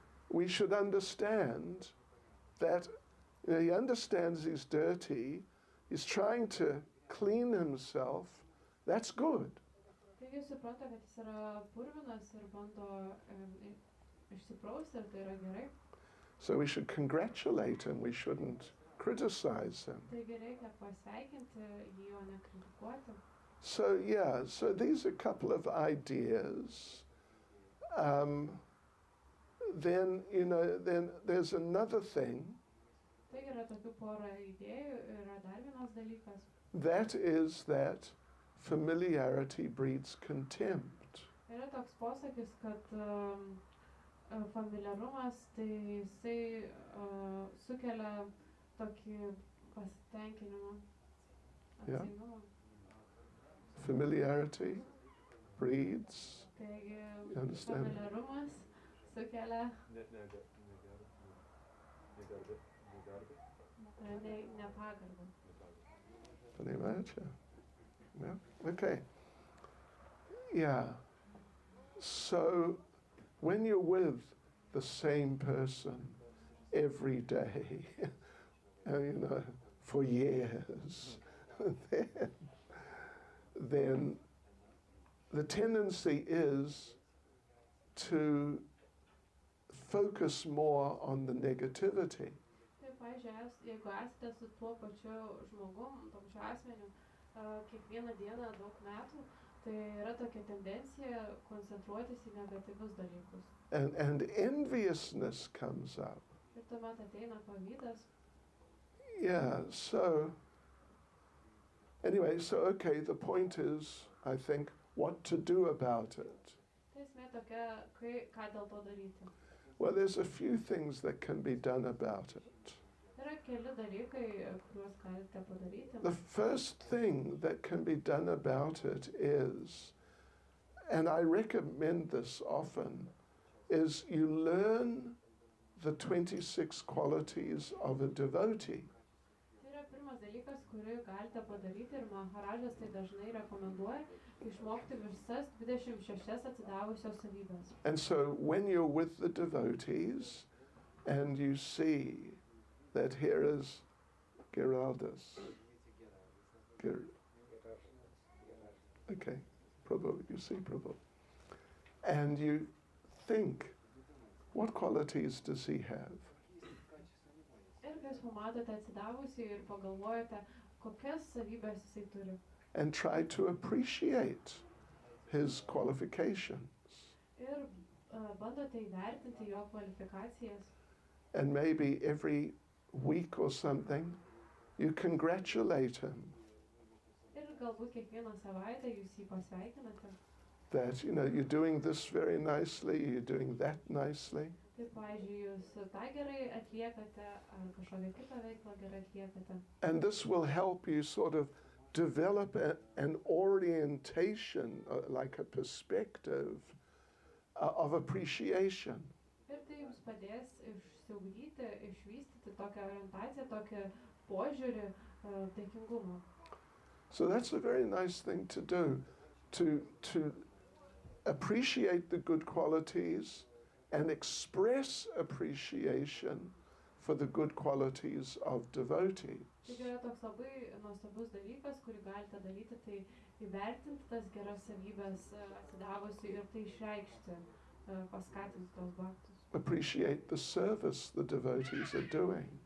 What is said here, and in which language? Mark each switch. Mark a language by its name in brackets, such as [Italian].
[English] We should understand that he understands he's dirty, he's trying to clean himself. That's good. [Lithuanian] Taigi jis supranta, kad jis yra purvinas ir bando išsiprausti ir tai yra gerai. [English] So we should congratulate him, we shouldn't criticize him. [Lithuanian] Taigi reikia pasveikinti jį, o ne kritikuoti. [English] So yeah, so these are a couple of ideas. Then there's another thing. [Lithuanian] Taigi yra tokių porą idėjų, yra dar vienas dalykas. [English] That is that familiarity breeds contempt. [Lithuanian] Yra toks posakis, kad familiarumas, tai jisai sukelia tokį pasitenkinimą, atsainumą. [English] Familiarity breeds. [Lithuanian] Taigi [English] You understand? [Lithuanian] familiarumas sukelia nepagarbą. [English] Panimacha. Yeah. Okay. Yeah. So when you're with the same person every day, for years, then the tendency is to focus more on the negativity. [Lithuanian] Tai, pavyzdžiui, jeigu esate su tuo pačiu žmogum, tuo pačiu asmeniu, kiekvieną dieną daug metų, tai yra tokia tendencija koncentruotis į negatyvius dalykus. [English] And enviousness comes up. [Lithuanian] Ir tuomet ateina pavydas. [English] Yeah, so anyway, okay, the point is, I think, what to do about it. [Lithuanian] Tai esmė tokia, ką dėl to daryti. [English] Well, there's a few things that can be done about it. [Lithuanian] Yra keli dalykai, kuriuos galite padaryti. [English] The first thing that can be done about it is, and I recommend this often, is you learn the 26 qualities of a devotee. [Lithuanian] Tai yra pirmas dalykas, kurį galite padaryti ir Maharajas tai dažnai rekomenduoja, išmokti visas 26 atsidavusios savybės. [English] And so when you're with the devotees and you see that here is Geraldus. Okay, Prabhu, you see Prabhu. And you think, what qualities does he have? [Lithuanian] Ir kai jūs pamatote atsidavusį ir pagalvojate, kokias savybės jisai turi. [English] and try to appreciate his qualifications. [Lithuanian] Ir bandote įvertinti jo kvalifikacijas. [English] And maybe every week or something, you congratulate him [Lithuanian] Ir galbūt kiekvieną savaitę jūs jį pasveikinate. [English] that, you're doing this very nicely, you're doing that nicely. [Lithuanian] Tai, pavyzdžiui, jūs tą gerai atliekate, ar kažkokią kitą veiklą gerai atliekate. [English] And this will help you sort of develop an orientation, like a perspective of appreciation. [Lithuanian] Ir tai jums padės išsiugdyti, išvystyti tokią orientaciją, tokį požiūrį dėkingumo. [English] So that's a very nice thing to do, to appreciate the good qualities and express appreciation for the good qualities of devotees. [Lithuanian] Taigi yra toks labai nuostabus dalykas, kurį galite daryti, tai įvertinti tas geras savybės atsidavusių ir tai išreikšti, paskatinti tos bhaktus. [English] Appreciate the service the devotees are doing.